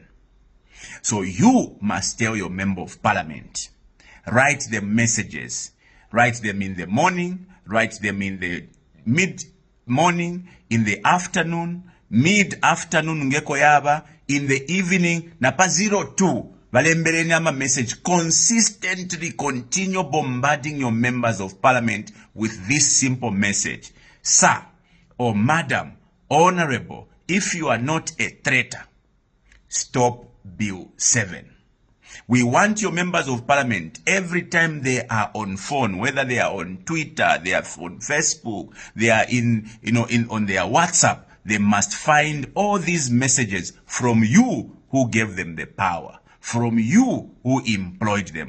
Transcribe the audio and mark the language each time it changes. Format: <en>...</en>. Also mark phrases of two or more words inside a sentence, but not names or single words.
<en>So you must tell your member of parliament, write them messages, write them in the morning, write them in the mid-morning, in the afternoon, mid-afternoon</en> <ny>ngeko yaba,</ny> <en>in the evening,</en> <ny>napa 02, valembereni ama message,</ny> <en>consistently continue bombarding your members of parliament with this simple message. Sir, or madam, honorable, if you are not a traitor, stop Bill 7. We want your members of parliament, every time they are on phone, whether they are on Twitter, they are on Facebook, they are on their WhatsApp, they must find all these messages from you who gave them the power, from you who employed them.</en>